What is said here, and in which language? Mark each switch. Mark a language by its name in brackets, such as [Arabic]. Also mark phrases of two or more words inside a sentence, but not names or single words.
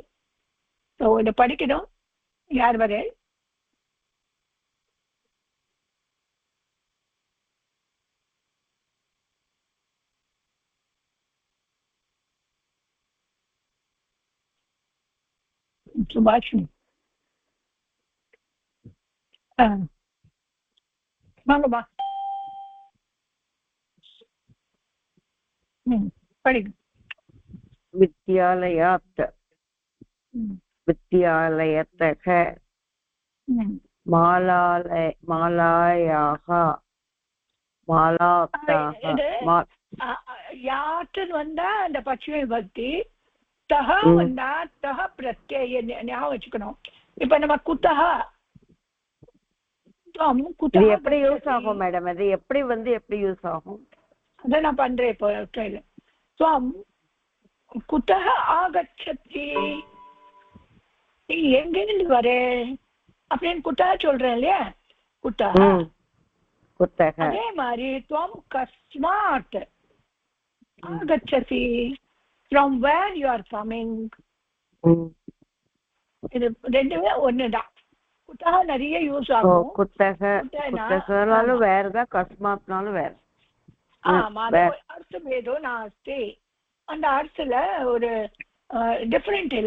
[Tamil] ஸோ இதை படிக்கணும். யார் வரை சுபாஷினி வாங்கம்மா படிக்க. [Sanskrit] வித்யாலயாத் विद्यालयतः मालायाः [Tamil] யாத்துன்னு வந்தா அந்த பச்சை பக்தி, தஹ வந்தா தஹ பிரத்யய ஞாபகம் வச்சுக்கணும். இப்ப நம்ம குத்தஹ எப்படி யூஸ் ஆகும் மேடம்? அது எப்படி வந்து எப்படி யூஸ் ஆகும்? அதான் நான் பண்றேன் இப்போ. [Sanskrit] त्वं कुतः आगच्छति, [Tamil] நீ எங்கிருந்து வர அப்படின்னு குத்தஹ சொல்றேன் இல்லையா, குத்தஹ. அதே மாதிரி [Sanskrit] त्वं कस्मात् आगच्छति, [English] from where you are coming. [Tamil] இது ரெண்டுமே ஒண்ணுதான். குத்தஹ நிறைய யூஸ் ஆகும். குத்தஹனாலும் வேறதான், கஸ்மாத்னாலும் வேற. ஆமா, அர்த்தம் ஏதோ நாஸ்தி. அந்த அர்த்தத்துல ஒரு டிஃபரெண்ட் இல்ல.